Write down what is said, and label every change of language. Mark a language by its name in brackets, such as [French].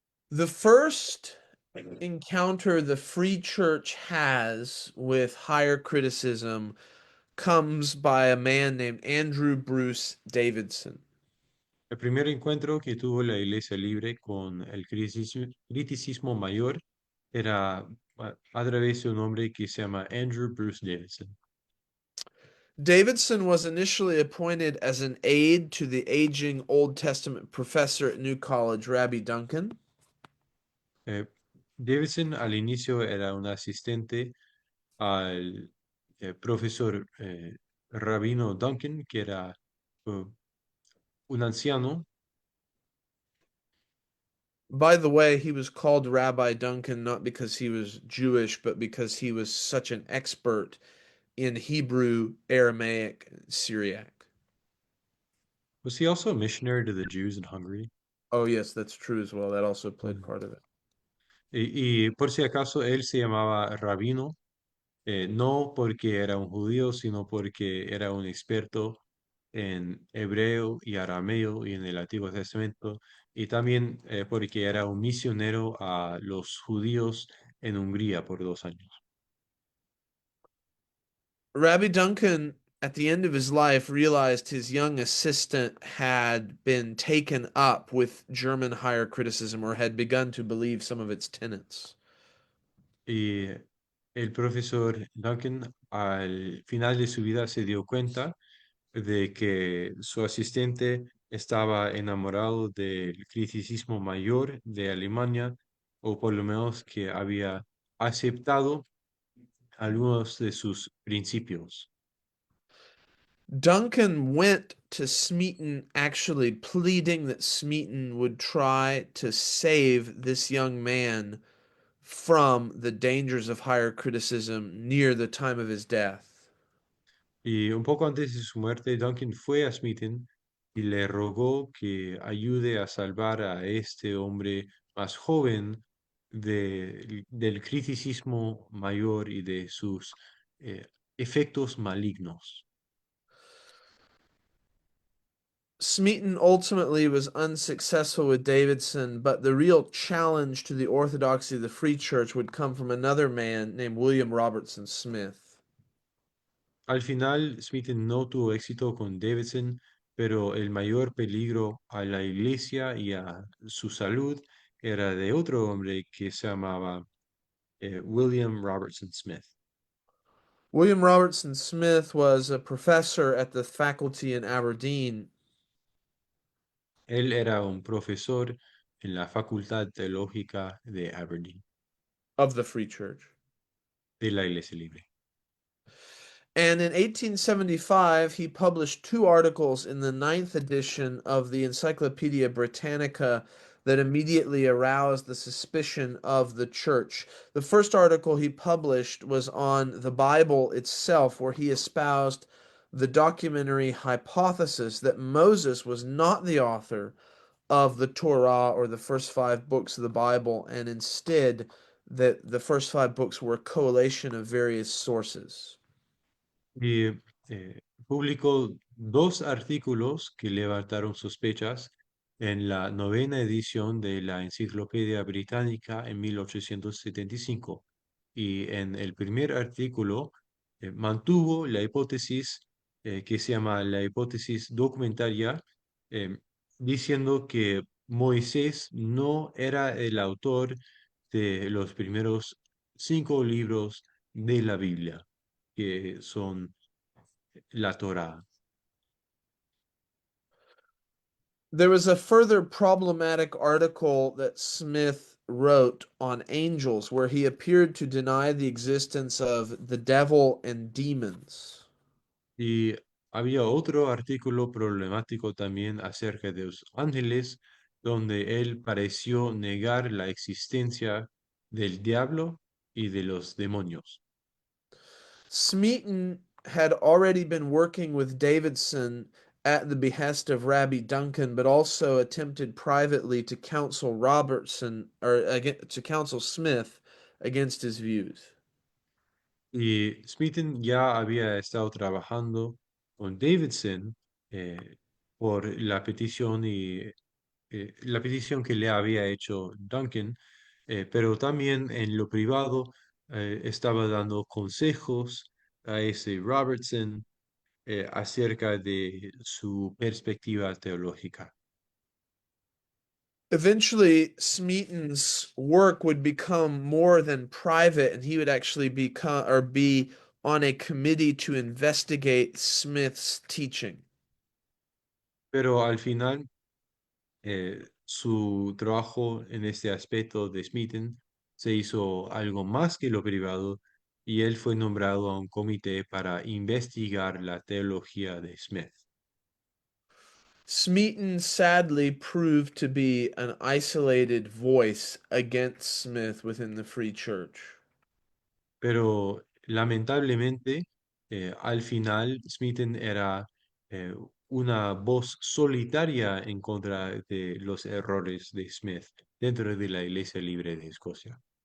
[English] The first encounter the Free Church has with higher criticism comes by a man named Andrew Bruce Davidson. [Spanish] El primer encuentro que tuvo la Iglesia Libre con el criticismo mayor era a través de un hombre que se llama Andrew Bruce Davidson. [English] Davidson was initially appointed as an aide to the aging Old Testament professor at New College, Rabbi Duncan. [Spanish] Eh, Davidson al inicio era un asistente al profesor Rabino Duncan, que era un anciano. [English] By the way, he was called Rabbi Duncan not because he was Jewish, but because he was such an expert in Hebrew, Aramaic, and Syriac. Was he also a missionary to the Jews in Hungary? Oh, yes, that's true as well. That also played Mm. part of it. [Spanish] Y por si acaso, él se llamaba Rabino, no porque era un judío, sino porque era un experto en hebreo y arameo y en el Antiguo Testamento, y también porque era un misionero a los judíos en Hungría por 2 años. [English] Rabbi Duncan, at the end of his life, realized his young assistant had been taken up with German higher criticism or had begun to believe some of its tenets. [Spanish] Y el profesor Duncan al final de su vida se dio cuenta de que su asistente estaba enamorado del criticismo mayor de Alemania, o por lo menos que había aceptado algunos de sus principios. [English] Duncan went to Smeaton actually pleading that Smeaton would try to save this young man from the dangers of higher criticism near the time of his death. [Spanish] Y un poco antes de su muerte, Duncan fue a Smeaton y le rogó que ayude a salvar a este hombre más joven del criticismo mayor y de sus eh, efectos malignos. [English] Smeaton ultimately was unsuccessful with Davidson, but the real challenge to the orthodoxy of the Free Church would come from another man named William Robertson Smith. [Spanish] Al final, Smeaton no tuvo éxito con Davidson, pero el mayor peligro a la iglesia y a su salud era de otro hombre que se llamaba William Robertson Smith. [English] William Robertson Smith was a professor at the faculty in Aberdeen. [Spanish] Él era un profesor en la Facultad Teológica de Aberdeen, [English] Of the Free Church. [Spanish] de la Iglesia Libre. [English] And in 1875, he published two articles in the ninth edition of the Encyclopedia Britannica that immediately aroused the suspicion of the church. The first article he published was on the Bible itself, where he espoused the documentary hypothesis that Moses was not the author of the Torah or the first five books of the Bible, and instead that the first five books were a collation of various sources. [Spanish] Y publicó 2 artículos que levantaron sospechas en la novena edición de la Enciclopedia Británica en 1875. Y en el primer artículo mantuvo la hipótesis que se llama la hipótesis documentaria, eh, diciendo que Moisés no era el autor de los primeros 5 libros de la Biblia, que son la Torá. [English] There was a further problematic article that Smith wrote on angels where he appeared to deny the existence of the devil and demons. [Spanish] Y había otro artículo problemático también acerca de los ángeles, donde él pareció negar la existencia del diablo y de los demonios. [English] Smeaton had already been working with Davidson at the behest of Rabbi Duncan, but also attempted privately to counsel to counsel Smith against his views. [Spanish] Y Smeaton ya había estado trabajando con Davidson por la petición y la petición que le había hecho Duncan, pero también en lo privado estaba dando consejos a ese Robertson acerca de su perspectiva teológica. [English] Eventually, Smeaton's work would become more than private, and he would actually be on a committee to investigate Smith's teaching. [Spanish] Pero al final, su trabajo en este aspecto de Smeaton se hizo algo más que lo privado y él fue nombrado a un comité para investigar la teología de Smith. [English] Smeaton sadly proved to be an isolated voice against Smith within the Free Church. [Spanish] Pero lamentablemente, al final, Smeaton era eh, una voz solitaria en contra de los errores de Smith dentro de la Iglesia Libre de Escocia.